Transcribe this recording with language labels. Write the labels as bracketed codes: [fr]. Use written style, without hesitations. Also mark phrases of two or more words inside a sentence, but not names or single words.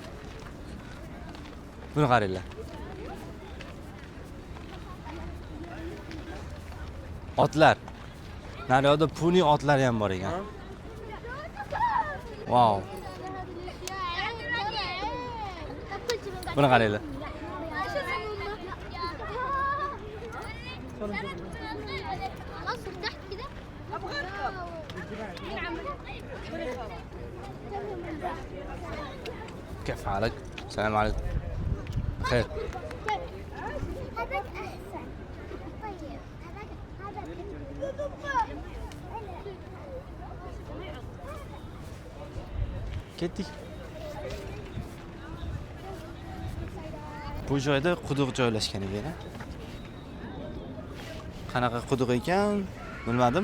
[uz] Buni qaranglar. Otlar. Naryoqda puni otlar ham bor ekan. Wow. Buni qaranglar. [ar] اصل تحت كده كيف حالك؟ السلام عليكم. بخير. هذاك احسن. طيب هذاك [uz] Ketdik. Bu joyda quduq joylashgan ekan. Qanaqa quduq ekan, bilmadim.